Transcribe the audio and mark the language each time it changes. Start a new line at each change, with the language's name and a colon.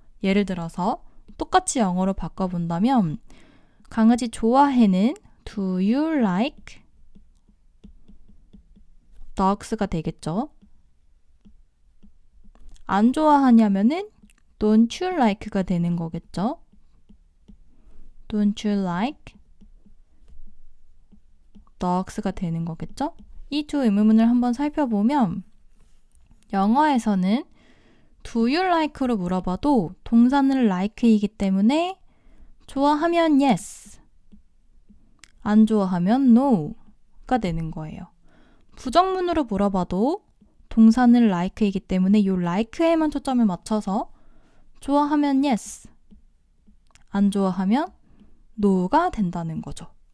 Korean: 예를 들어서 똑같이 영어로 바꿔본다면 강아지 좋아해는
English: Do you like dogs
Korean: 가 되겠죠. 안 좋아하냐면은
English: Don't you like
Korean: 가 되는 거겠죠.
English: Don't you like dogs가
Korean: 되는 거겠죠. 이 두 의문문을 한번 살펴보면 영어에서는
English: Do you like
Korean: 로 물어봐도 동사는 like이기 때문에 좋아하면 yes, 안 좋아하면 no가 되는 거예요. 부정문으로 물어봐도 동사는 like이기 때문에 이 like에만 초점을 맞춰서 좋아하면 yes, 안 좋아하면 no가 된다는 거죠.